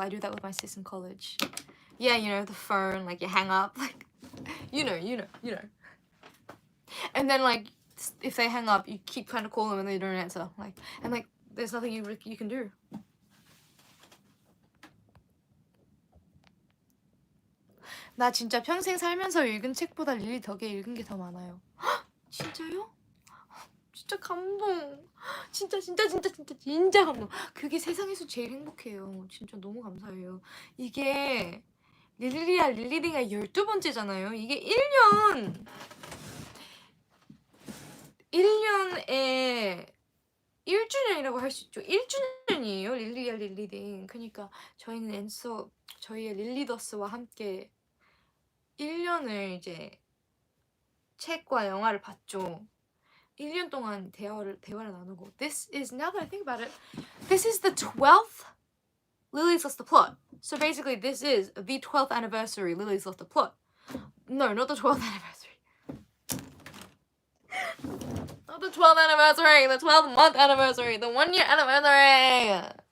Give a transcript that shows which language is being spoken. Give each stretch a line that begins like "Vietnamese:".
English: I do that with my sis in college. Yeah, you know, the phone, like you hang up, like, you know. And then like if they hang up, you keep trying to call them and they don't answer. And there's nothing you can do.
Korean: 나 진짜 평생 살면서 읽은 책보다 릴리 덕에 읽은 게 더 많아요. 헉, 진짜요? 진짜 감동. 진짜 감동. 그게 세상에서 제일 행복해요. 진짜 너무 감사해요. 이게 릴리리야 릴리리가 12번째잖아요. 이게 1년에 1주년이라고 할 수 있죠. 1주년이에요. 릴리리야 릴리딩. 그러니까 저희는 저희의 릴리더스와 함께 1년을 이제 책과 영화를 봤죠. 1년 동안 대화를 나누고.
English: This is, now that I think about it, this is the 12th Lily's Lost the Plot. So basically this is the 12th anniversary Lily's Lost the Plot. No, not the 12th anniversary. Not the 12th anniversary, the 12th month anniversary, the 1 year anniversary.